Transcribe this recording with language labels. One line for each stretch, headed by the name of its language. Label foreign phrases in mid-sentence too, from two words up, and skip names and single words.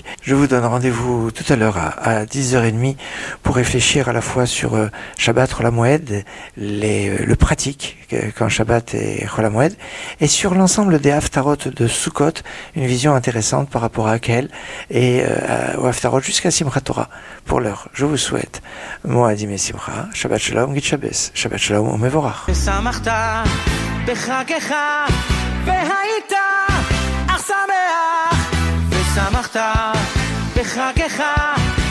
French: Je vous donne rendez-vous tout à l'heure à 10h30 pour réfléchir à la fois sur
Hebrew: שבת, חול המועד,
French: le pratique quand Shabbat est
Hebrew: חול המועד,
French: et sur l'ensemble des haftarot de Sukkot, une vision intéressante par rapport à Akel et au haftarot jusqu'à
Hebrew: שמחת תורה.
French: Pour l'heure, je vous souhaite, moi Adim et Simcha,
Hebrew: שבת שלום,
Yiddish: גוט שבת,
Hebrew: שבת שלום, ומבורך. והיית אך שמח ושמחת בחגך